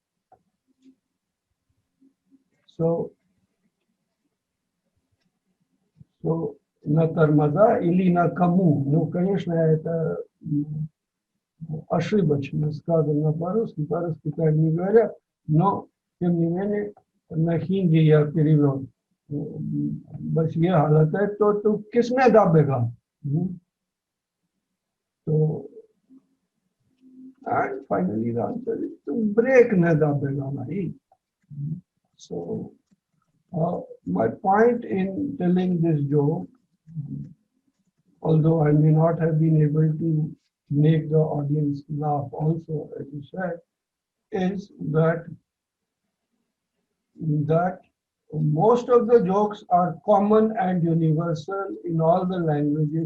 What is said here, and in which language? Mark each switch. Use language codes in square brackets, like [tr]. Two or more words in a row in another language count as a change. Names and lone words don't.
[ru] So, на тормоза или на кому? Ну, конечно, это ошибочно сказано по-русски так не говорят, но, тем не менее, на хинди я перевел. [hi] बस ये हालत है तो किसमें दाबेगा तो [en] and finally the answer is to break [hi] ने दबेगा नहीं. [en] So my point in telling this joke, although I may not have been able to make the audience laugh also, as you said, is that most of the jokes are common and universal in all the languages.